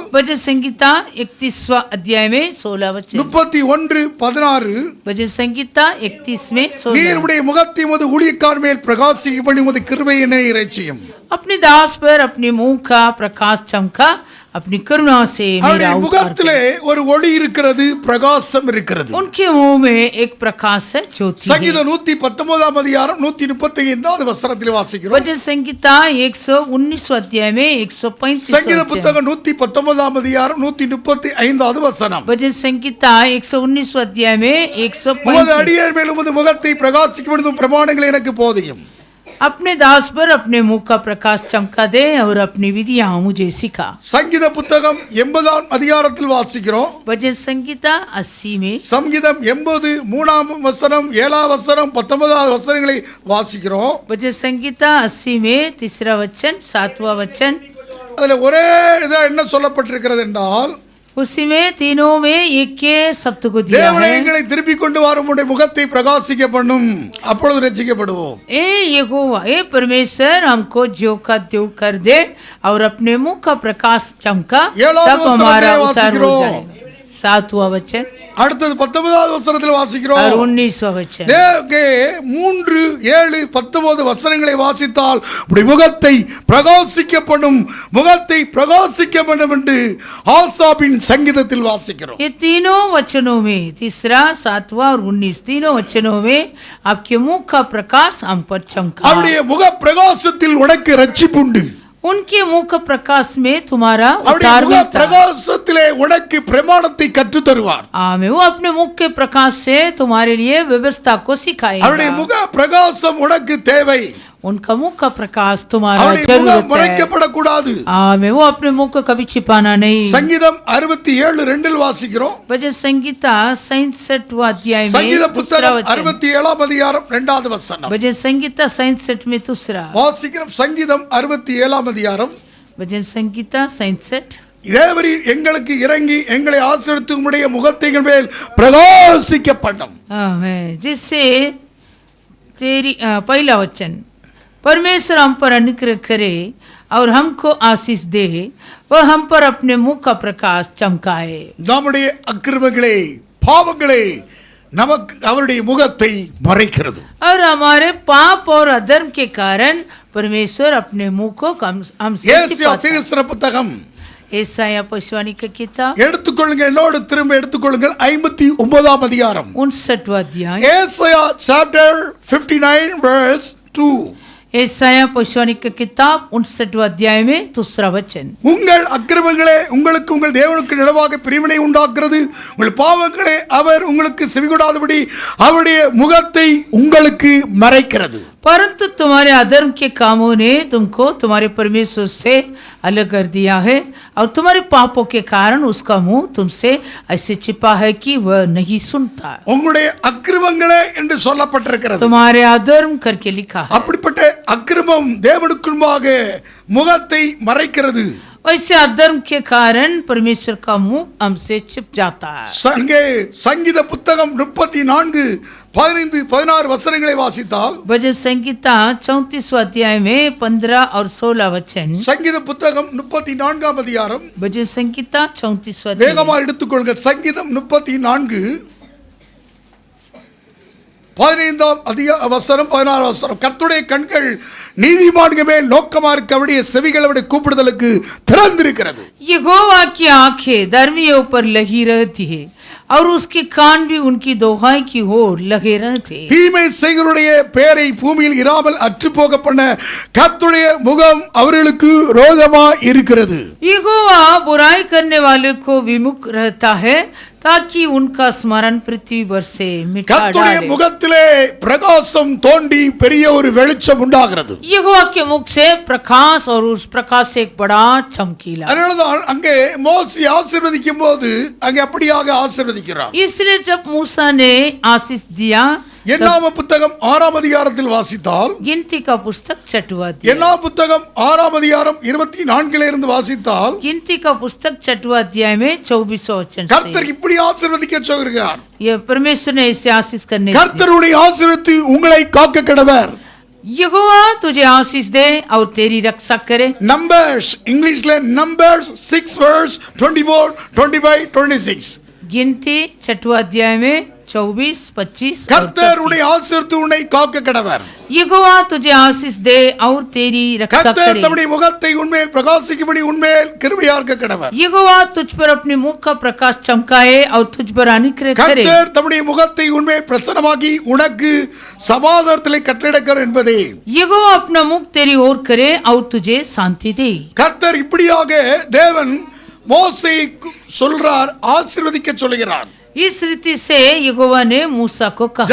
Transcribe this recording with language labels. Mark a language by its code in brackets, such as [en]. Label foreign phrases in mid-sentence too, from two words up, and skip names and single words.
[hi] भजन संहिता 31वां अध्याय में 16 वचन. 31:16, भजन संहिता 31 में 16. [ta] நீர் உம்முடைய முகத்தை உமது ஊழியக்காரர் மேல் பிரகாசிக்க பண்ணி உமது கிருபை என்னை இறைச்சியும். [hi] अपने दास पर अपने मुंह का प्रकाश चमका, अपनी करुणा से मेरा [ta] அவருடைய [hi] उद्धार [ta] முகத்திலே ஒரு ஒளி இருக்கிறது, பிரகாசம் இருக்கிறது. [hi] कर. उनके मुंह में एक प्रकाश है, ज्योति है. [ta] சங்கீதம் 119ஆம் அதிகாரம் 135வது வசனத்தில் வாசிக்கிறோம். [hi] भजन संहिता 119वां अध्याय में 135 [ta] சங்கீத [hi] वचन. [ta] புத்தகம் 119ஆம் அதிகாரம் 135வது வசனம். [hi] भजन संहिता 119वां अध्याय में [ta] உமது 135. அடியார் மேல் உமது முகத்தை பிரகாசிக்க வேண்டும் பிரமாணங்கள் எனக்கு போதியும். [hi] अपने दास पर अपने मुख का प्रकाश चमका दे और अपनी विधियां मुझे सिखा. [ta] சங்கீத புத்தகம் 80ஆம் அதிகாரத்தில் வாசிக்கிறோம். [hi] भजन संहिता 80 में [ta] சங்கீதம் 80 3ஆம் வசனம் 7ஆம் வசனம் 19ஆம் வசனங்களை வாசிக்கிறோம். [hi] भजन संहिता 80 में 3रा वचन 7वां वचन. [ta] அதுல ஒரே இதா என்ன சொல்லப்பட்டிருக்கிறது என்றால், [hi] उसी में तीनों में एक के शब्द को दिया [ta] தேவனே [hi] है. [ta] எங்களை திருப்பி கொண்டு வரும் உம்முடைய முகத்தை பிரகாசிக்க பண்ணும், அப்பொழுது ரட்சிக்கப்படுவோம். [hi] ए यहोवा, ए परमेश्वर हमको ज्यों का त्यों कर दे और अपने मुंह का प्रकाश चमका, [ta] ஏழாவது [hi] तब हमारा [ta] வசனத்தை [hi] उद्धार हो [ta] வாசிக்கிறோம். [hi] जाएगा. 7वां वचन. [ta] அடுத்தது 19வது வசனத்தில் வாசிக்கிறோம். [hi] और 19वां वचन [ta] 3, 7, 19 வசனங்களை வாசித்தால் உடைய முகத்தை பிரகாசிக்கப்படும், முகத்தை பிரகாசிக்கப்படும் என்று ஆசாபின் சங்கீதத்தில் வாசிக்கிறோம். [hi] ये तीनों वचनों में 3, 7 और 19 तीनों वचनों में आपके मुख का प्रकाश हम पर चमका. [ta] அவருடைய முக பிரகாசத்தில் உனக்கு ரட்சிப்பு உண்டு. [hi] उनके मुख प्रकाश में तुम्हारा [ta] அவருடைய [hi] उद्धार [ta] முக [hi] मिलता है. [ta] பிரகாசத்திலே உனக்கு பிரமாணத்தை கற்று தருவார். [hi] आमीन. वो अपने मुख के प्रकाश से तुम्हारे लिए व्यवस्था को [ta] அவருடைய [hi] सिखाएगा. [ta] முக பிரகாசம் உனக்கு தேவை. [hi] उनका मुख का प्रकाश तुम्हारा [ta] அவருடைய முகம் [hi] जरूरत है. [ta] மறைக்கப்படக்கூடாது. [hi] आमीन. वो अपने मुख को कभी छिपाना नहीं. [ta] சங்கீதம் 67:2 வாசிக்கிறோம். [hi] भजन संगीता 67वां अध्याय में [ta] சங்கீத [hi] दूसरा [ta] புத்தகம் [hi] वचन. [ta] 67ஆம் அதிகாரம் 2வது வசனம் [hi] भजन संगीता 67 में दूसरा. [ta] வாசிக்கிறோம். சங்கீதம் 67ஆம் அதிகாரம். [hi] भजन संगीता 67. [ta] தேவரீர் எங்களுக்கு இறங்கி எங்களை ஆசீர்வதித்து உம்முடைய முகத்தை எங்கள் மேல் பிரகாசிக்க பண்ணும். [hi] आमीन. जिससे तेरी पहला वचन परमेश्वर हम पर अनुग्रह करे और हमको आशीष दे, वह हम पर अपने मुख का प्रकाश चमकाए. [ta] நம்முடைய அக்கிரமங்களே பாவங்களே நமக்கு அவருடைய முகத்தை மறைக்கிறது. [hi] और हमारे पाप और अधर्म के कारण परमेश्वर अपने मुख को हमसे [ta] ஏசாயா [hi] छिपाता है. [ta] தீர்க்கதரிசன புத்தகம் [hi] ஏசாயா भविष्यवाणी का किताब [ta] எடுத்துக்கொள்ளுங்கள், என்னோடு திரும்ப எடுத்துக்கொள்ளுங்கள். 59ஆம் அதிகாரம். [hi] 59वां अध्याय. [ta] ஏசாயா [en] chapter 59 verse 2. [hi] ஏசாயா भविष्यवाणी का किताब 59वां अध्याय में दूसरा वचन. [ta] உங்கள் அக்கிரமங்களே உங்களுக்கு உங்கள் தேவனுக்கு நிலவாக பிரிவினை உண்டாக்குறது, உங்கள் பாவங்களே அவர் உங்களுக்கு செவிகொடாதபடி அவருடைய முகத்தை உங்களுக்கு மறைக்கிறது. [hi] परंतु तुम्हारे अधर्म के कामों ने तुमको तुम्हारे परमेश्वर से अलग कर दिया है और तुम्हारे पापों के कारण उसका मुंह तुमसे ऐसे छिपा है कि वह नहीं सुनता. [ta] உங்களுடைய அக்கிரமங்களே என்று சொல்லப்பட்டிருக்கிறது. [hi] तुम्हारे अधर्म करके लिखा है. [ta] அப்படிப்பட்ட அக்கிரமம் தேவனுக்கு முன்பாக முகத்தை மறைக்கிறது. [hi] वैसे अधर्म के कारण परमेश्वर का मुंह हमसे छिप जाता है. [ta] சங்கீத புத்தகம் 34, 15, 16 வசனங்களை வாசித்தால் [hi] भजन संगीता 34वां अध्याय में 15 और 16 वचन. [ta] சங்கீத புத்தகம் 34ஆம் அதிகாரம். [hi] भजन संगीता 34वां अध्याय. [ta] வேகமா எடுத்துக்கொள்ளுங்கள். சங்கீதம் 34 15ஆம் வசனம் 16 வசனம். கர்த்தருடைய கண்கள் நீதிமான்கள் மேல் நோக்கமா இருக்க, அவருடைய செவிகள் அவருடைய கூப்பிடுதலுக்கு திறந்திருக்கிறது. [hi] यहोवा की आंखें धर्मियों पर लगी रहती है और उसके कान भी उनकी दोहाई की ओर लगे रहते. [ta] தீமை செய்கிறவருடைய பெயரை பூமியில் இராமல் அற்று போக பண்ண கர்த்தருடைய முகம் அவர்களுக்கு ரோதமா இருக்கிறது. [hi] यहोवा बुराई करने वाले को विमुख रहता है ताकि उनका स्मरण पृथ्वी पर से मिटा [ta] கர்த்தருடைய [hi] डाले. [ta] முகத்திலே பிரகாசம் தோண்டி பெரிய ஒரு வெளிச்சம் உண்டாகிறது. [hi] यहोवा के मुख से प्रकाश और उस प्रकाश से एक बड़ा चमकीला. [ta] அதனாலதான் அங்கே மோசே ஆசீர்வதிக்கும் போது அங்கே அப்படியாக ஆசீர்வதிக்கிறார். [hi] इसलिए जब मूसा ने आशीष दिया, [ta] என்னாம புத்தகம் 6ஆம் அதிகாரத்தில் வாசித்தால், [hi] गिनती का पुस्तक 6वां अध्याय. [ta] என்னாம புத்தகம் 6ஆம் அதிகாரம் 24 இருந்து வாசித்தால், [hi] गिनती का पुस्तक 6वां अध्याय में 24वां वचन [ta] கர்த்தர் [hi] से [ta] இப்படி ஆசீர்வதிக்க சொல்கிறார். [hi] ये परमेश्वर ने इसे आशीष करने दी. [ta] கர்த்தருடைய ஆசீர்வதித்து உங்களை காக்க கடவர். [hi] यहोवा तुझे आशीष दे और तेरी रक्षा करे. [ta] நம்பர்ஸ் இங்கிலீஷ்ல நம்பர்ஸ் 6 verse 24, 25, 26. [hi] गिनती 6वां अध्याय में 24, 25 और [ta] கர்த்தர் 25. உன்னை ஆசீர்வதித்து உன்னை காக்க கடவர். [hi] यहोवा तुझे आशीष दे और तेरी रक्षा [ta] கர்த்தர் [hi] करे. [ta] தம்முடைய முகத்தை உன்மேல் பிரகாசிக்கும்படி உன்மேல் கிருபையார்க்க கடவர். [hi] यहोवा तुझ पर अपने मुख का प्रकाश चमकाए और तुझ पर अनुग्रह करे. [ta] கர்த்தர் தம்முடைய முகத்தை உன்மேல் பிரசன்னமாக்கி உனக்கு சமாதானத்திலே கட்டளையிடுகிறார் என்பதே. [hi] यहोवा अपना मुख तेरी ओर करे और तुझे शांति दे. [ta] கர்த்தர் இப்படியாக தேவன் மோசே சொல்றார், ஆசீர்வதிக்க சொல்கிறார். [hi] इस रीति से यहोवा ने मूसा को कहा था.